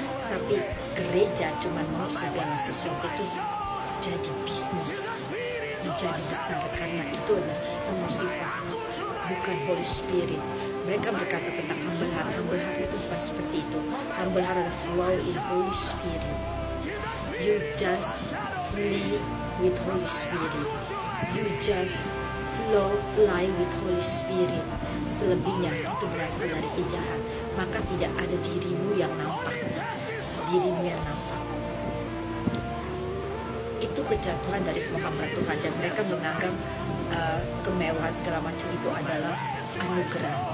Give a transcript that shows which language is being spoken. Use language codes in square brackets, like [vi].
[id] Tapi gereja cuma mau segala sesuatu itu jadi bisnis, menjadi besar, karena itu adalah sistem Lucifer, bukan Holy Spirit. Mereka berkata tentang humble heart. Humble heart itu bukan seperti itu. [en] Humble heart adalah flow in Holy Spirit. You just flee with Holy Spirit. You just fly with Holy Spirit. [id] Selebihnya itu berasal dari si jahat. Maka tidak ada dirimu yang nampak. Itu kejatuhan dari semua hamba Tuhan, dan mereka menganggap kemewahan segala macam itu adalah anugerah.